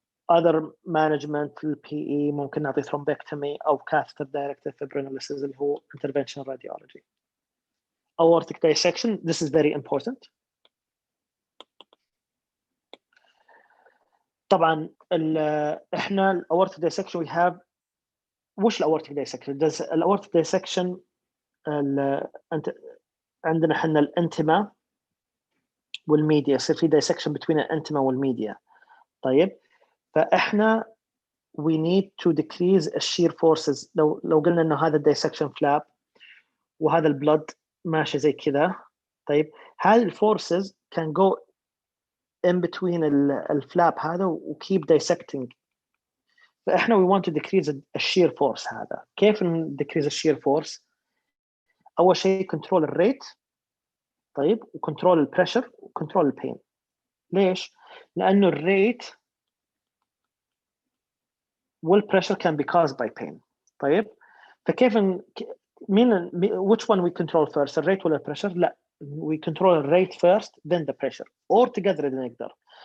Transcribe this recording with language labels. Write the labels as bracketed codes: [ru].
[en] other management PE [ar] ممكن نعطي [en] thrombectomy أو catheter directed fibrinolysis اللي هو interventional radiology. Aortic dissection, this is very important. [ar] طبعا احنا aortic dissection [en] we have [ar] وش aortic dissection؟ aortic dissection عندنا احنا الانتما والميديا، يصير في dissection between الانتما والميديا. طيب فاحنا [en] we need to decrease shear forces. [ar] لو قلنا انه هذا dissection flap وهذا البلد ماشي زي كذا، طيب هذه الفورسز [en] can go in between [ar] الفلاب هذا و [en] keep dissecting. [ar] فاحنا [en] we want to decrease shear force. [ar] هذا كيف decrease shear force؟ اول شيء control الريت، طيب وكنترول البريشر وكنترول البين. ليش؟ لانه الريت والبريشر [en] can be caused by pain. [ar] طيب فكيف مين [en] which one we control first، الريت ولا البريشر؟ لا we control الريت first then the pressure or together [ar] إذا نقدر.